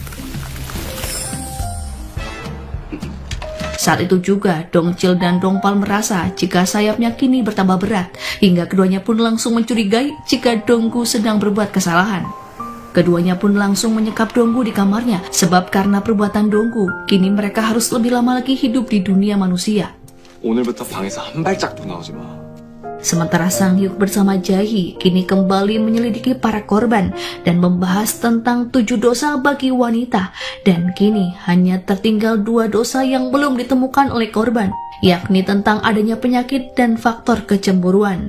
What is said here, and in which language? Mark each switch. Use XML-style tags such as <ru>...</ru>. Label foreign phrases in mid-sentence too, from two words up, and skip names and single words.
<id>Saat itu juga, Dongchil dan Dongpal merasa jika sayapnya kini bertambah berat, hingga keduanya pun langsung mencurigai jika Donggu sedang berbuat kesalahan. Keduanya pun langsung menyekap Donggu di kamarnya, sebab karena perbuatan Donggu, kini mereka harus lebih lama lagi hidup di dunia manusia.</id> <ko>오늘부터 방에서 한 발짝도 나오지 마.</ko> <id>Sementara Sang Hyuk bersama Jae kini kembali menyelidiki para korban dan membahas tentang 7 dosa bagi wanita, dan kini hanya tertinggal 2 dosa yang belum ditemukan oleh korban, yakni tentang adanya penyakit dan faktor kecemburuan.</id>